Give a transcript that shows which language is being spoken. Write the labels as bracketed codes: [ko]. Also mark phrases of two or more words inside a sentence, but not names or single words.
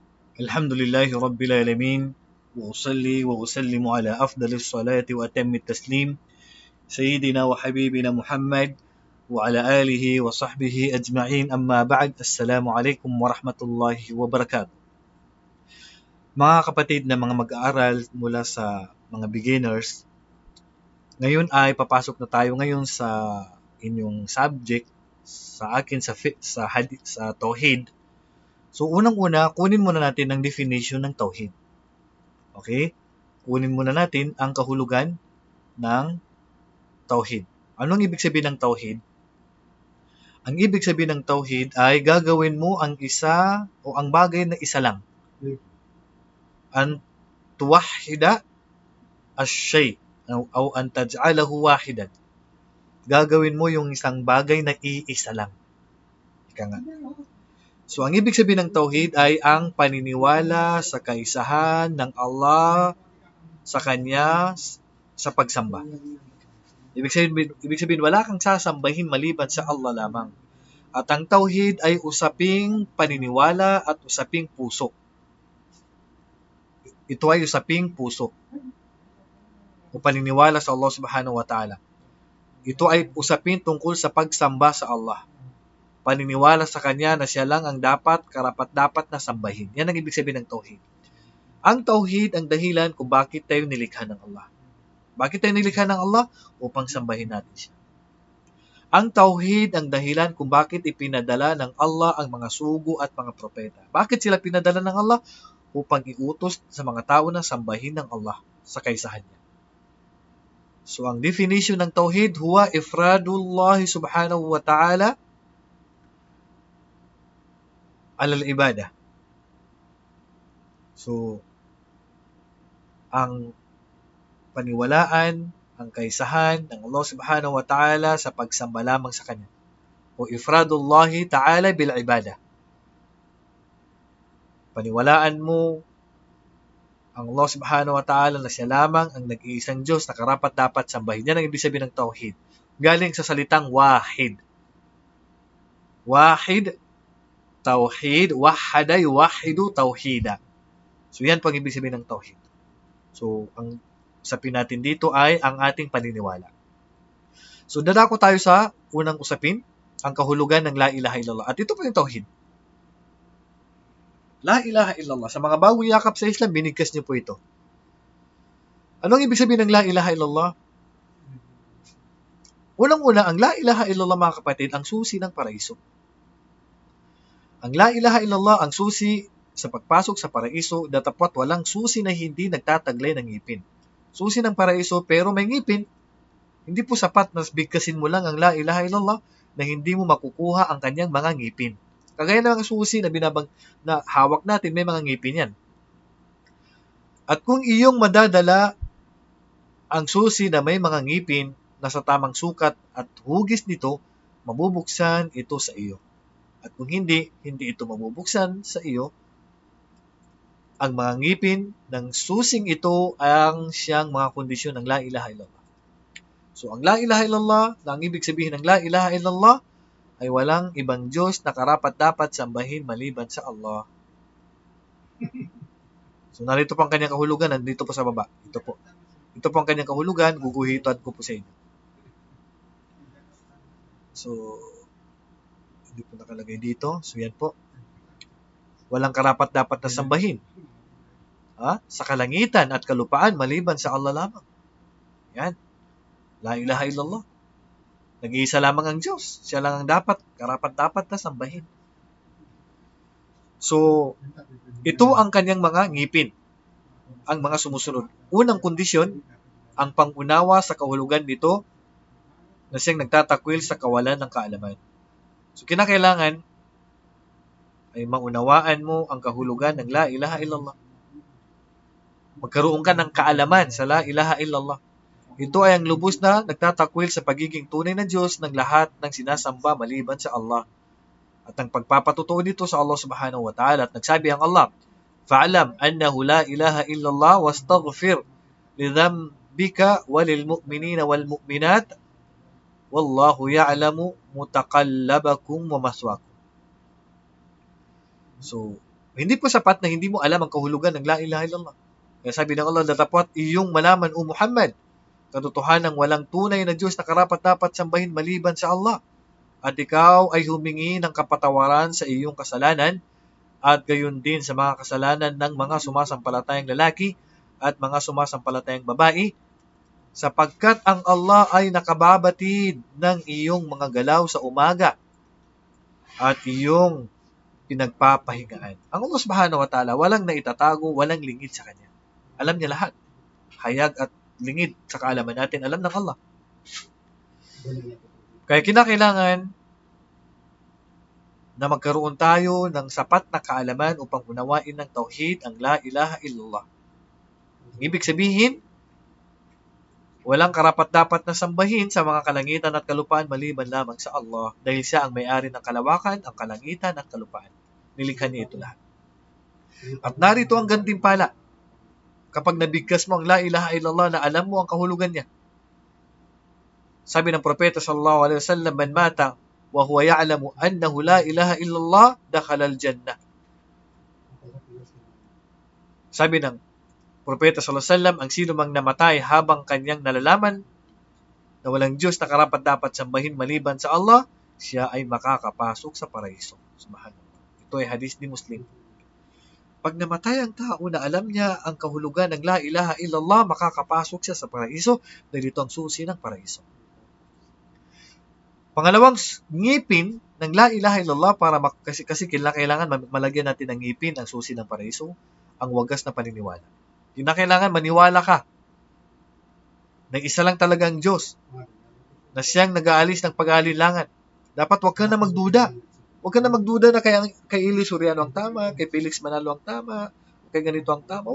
[ar] الحمد لله رب العالمين وأصلي وأسلم على أفضل الصلاة وأتم التسليم سيدنا وحبيبنا محمد وعلى آله وصحبه أجمعين أما بعد السلام عليكم ورحمة الله وبركاته. [tl] Mga kapatid na mga mag-aaral mula sa mga beginners, ngayon ay papasok na tayo ngayon sa inyong subject sa akin sa Tauhid. So unang-una, kunin muna natin ang definition ng Tauhid. Okay? Kunin muna natin ang kahulugan ng Tauhid. Anong ibig sabihin ng Tauhid? Ang ibig sabihin ng Tauhid ay gagawin mo ang isa o ang bagay na isa lang. [ar] أن توحد الشيء o أن تجعله واحدا. [tl] Gagawin mo yung isang bagay na iisa lang. Ika nga. So, ang ibig sabihin ng Tauhid ay ang paniniwala sa kaisahan ng Allah sa Kanya sa pagsamba. Ibig sabihin, wala kang sasambahin maliban sa Allah lamang. At ang Tauhid ay usaping paniniwala at usaping puso. Ito ay usaping puso o paniniwala sa Allah [ar] سبحانه وتعالى. [tl] Ito ay usapin tungkol sa pagsamba sa Allah. Paniniwala sa Kanya na Siya lang ang karapat-dapat na sambahin. Yan ang ibig sabihin ng Tauhid. Ang Tauhid ang dahilan kung bakit tayo nilikha ng Allah. Bakit tayo nilikha ng Allah? Upang sambahin natin Siya. Ang Tauhid ang dahilan kung bakit ipinadala ng Allah ang mga sugo at mga propeta. Bakit sila pinadala ng Allah? Upang iutos sa mga tao na sambahin ng Allah sa kaisahan niya. So, ang definition ng Tauhid, [ar] هو إفراد الله سبحانه وتعالى على العبادة. [tl] So, ang paniwalaan, ang kaisahan ng Allah [ar] سبحانه وتعالى [tl] sa pagsamba lamang sa Kanya. [ar] O إفراد الله تعالى بالعبادة. [tl] Paniwalaan mo ang Allah [ar] سبحانه وتعالى [tl] na Siya lamang ang nag-iisang Diyos na karapat-dapat sambahin. Yan ang ibig sabihin ng Tauhid. Galing sa salitang wahid. [ar] واحد توحيد وحد يوحد توحيدا. [tl] So yan po ang ibig sabihin ng Tauhid. So ang usapin natin dito ay ang ating paniniwala. So dadako tayo sa unang usapin, ang kahulugan ng [ar] لا إله إلا الله. [tl] At ito po yung Tauhid. [ar] لا إله إلا الله. [tl] Sa mga bagong yakap sa Islam, binigkas niyo po ito. Anong ibig sabihin ng [ar] لا إله إلا الله? [tl] Unang-una, ang [ar] لا إله إلا الله [tl] mga kapatid, ang susi ng paraiso. Ang [ar] لا إله إلا الله, [tl] ang susi sa pagpasok sa paraiso, datapwat walang susi na hindi nagtataglay ng ngipin. Susi ng paraiso pero may ngipin. Hindi po sapat na bigkasin mo lang ang [ar] لا إله إلا الله [tl] na hindi mo makukuha ang kanyang mga ngipin. Kagaya ng mga susi na hawak natin, may mga ngipin yan. At kung iyong madadala ang susi na may mga ngipin na sa tamang sukat at hugis nito, mabubuksan ito sa iyo. At kung hindi ito mabubuksan sa iyo, ang mga ngipin ng susing ito ang siyang mga kondisyon ng [ar] لا إله إلا الله. [tl] So, ang [ar] لا إله إلا الله, [tl] ang ibig sabihin ng [ar] لا إله إلا الله, [tl] ay walang ibang Diyos na karapat-dapat sambahin maliban sa Allah. So, narito po ang kanyang kahulugan, nandito po sa baba. Ito po. Ito po ang kanyang kahulugan, guguhitan ko po sa inyo. So, hindi po nakalagay dito. So, yan po. Walang karapat-dapat na sambahin. Sa kalangitan at kalupaan, maliban sa Allah lamang. Yan. [ar] لا إله إلا الله. [tl] Nag-iisa lamang ang Diyos. Siya lang ang karapat-dapat na sambahin. So, ito ang kanyang mga ngipin. Ang mga sumusunod. Unang kondisyon, ang pangunawa sa kahulugan nito na siyang nagtatakwil sa kawalan ng kaalaman. So, kinakailangan ay maunawaan mo ang kahulugan ng [ar] لا إله إلا الله. [tl] Magkaroon ka ng kaalaman sa [ar] لا إله إلا الله. [tl] Ito ay ang lubos na nagtatakwil sa pagiging tunay na Diyos ng lahat ng sinasamba maliban sa Allah. At ang pagpapatutuo nito sa Allah [ar] سبحانه وتعالى. [tl] At nagsabi ang Allah, [ar] فَعْلَمْ أَنَّهُ لَا إِلَهَ إِلَّا اللَّهُ وَاسْتَغْفِرْ لِذَنْبِكَ وَلِلْمُؤْمِنِينَ وَالْمُؤْمِنَاتِ وَاللَّهُ يَعْلَمُ مُتَقَلَّبَكُمْ وَمَثْوَاكُمْ. [tl] So, Hindi po sapat na hindi mo alam ang kahulugan ng [ar] لا إله إلا الله. [tl] Kaya sabi ng Allah, dapat iyong malaman o Muhammad, katotohanan ng walang tunay na Diyos na karapat-dapat sambahin maliban sa Allah. At ikaw ay humingi ng kapatawaran sa iyong kasalanan at gayon din sa mga kasalanan ng mga sumasampalatayang lalaki at mga sumasampalatayang babae, sapagkat ang Allah ay nakababatid ng iyong mga galaw sa umaga at iyong pinagpapahingaan. Ang Allah [ar] سبحانه وتعالى, [tl] walang naitatago, walang lingid sa Kanya. Alam niya lahat. Hayag at lingid sa kaalaman natin, alam ng Allah. Kaya kinakailangan na magkaroon tayo ng sapat na kaalaman upang unawain ng tauhid ang [ar] لا إله إلا الله. [tl] Ibig sabihin, walang karapat-dapat na sambahin sa mga kalangitan at kalupaan maliban lamang sa Allah dahil siya ang may-ari ng kalawakan, ang kalangitan at kalupaan. Nilikha niya ito lahat. At narito ang gantimpala. Kapag nabigkas mo ang [ar] لا إله إلا الله [tl] na alam mo ang kahulugan niya. Sabi ng propeta [ar] صلى الله عليه وسلم من مات وهو يعلم أنه لا إله إلا الله دخل الجنة. [tl] Sabi ng propeta [ar] صلى الله عليه وسلم, [tl] ang sino mang namatay habang kanyang nalalaman na walang Diyos na karapat-dapat sambahin maliban sa Allah, siya ay makakapasok sa paraiso. Subhanallah. Ito ay hadis ni Muslim. Pag namatay ang tao na alam niya ang kahulugan ng [ar] لا إله إلا الله, [tl] makakapasok siya sa paraiso dahil ito ang susi ng paraiso. Pangalawang ngipin ng [ar] لا إله إلا الله [tl] kasi kailangan malagyan natin ng ngipin ang susi ng paraiso, ang wagas na paniniwala. Kailangan maniwala ka na isa lang talagang Diyos, na siyang nag-aalis ng pag-aalinlangan. Dapat wag ka na magduda. Huwag ka na magduda na kay Eli Soriano ang tama, kay Felix Manalo ang tama, kay ganito ang tama.